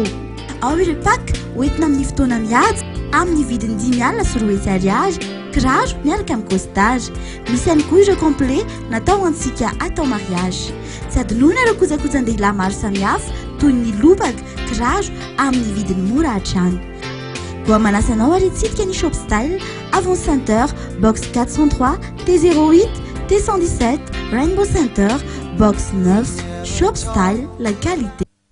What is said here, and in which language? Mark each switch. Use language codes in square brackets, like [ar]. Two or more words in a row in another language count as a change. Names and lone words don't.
[mg] Ao ireo pak hoentina amin'ny fotoana mihaja amin'ny vidiny 10,000 sy 4 ariary, kiraro miaraka amin'ny costage. Misy ihany koa ireo complet natao antsika atao mariage. Tsy adinoina ireo kojakojan-dehilahy maro samihafa toy ny lobaka, kiraro amin'ny vidiny mora hatrany. Voa manasanao ary itsidika ny shop style avant Center, box 403, T08, T117, Rainbow Center, box 9, shop style, [fr] la qualité.